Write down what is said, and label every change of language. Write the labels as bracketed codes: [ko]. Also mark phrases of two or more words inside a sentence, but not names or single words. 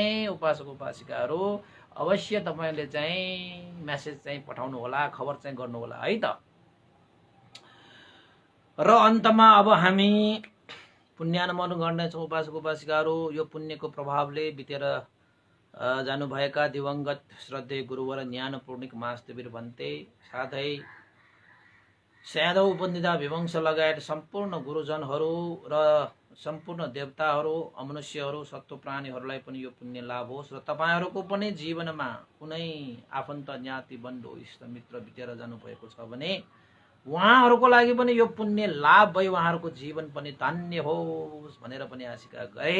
[ne] उपासक उपासिकाहरू अवश्य तपाईले चाहिँ मेसेज चाहिँ पठाउनु होला, खबर चाहिँ गर्नु होला है त। र अन्तमा अब हामी पुण्यानुमोदन गर्नेछौँ उपासक उपासिकाहरू। यो पुण्यको प्रभावले बितेर जानुभएका दिवंगत श्रद्धेय गुरुवर ज्ञानपूर्णिक महास्तवीर भन्ते साथै स्यादव उपनिधा विवंश लगायत सम्पूर्ण गुरुजनहरू र सम्पूर्ण देवताहरू अमनुष्यहरू सत्व प्राणीहरूलाई पनि यो पुण्य लाभ होस् र तपाईहरुको पनि जीवनमा कुनै आफन्त ज्ञाति बन्धु इष्टमित्र बितेर जानुभएको छ भने उहाँहरूको लागि पनि यो पुण्य लाभ भई उहाँहरूको जीवन पनि धन्य होस् भनेर पनि आशिका गरे।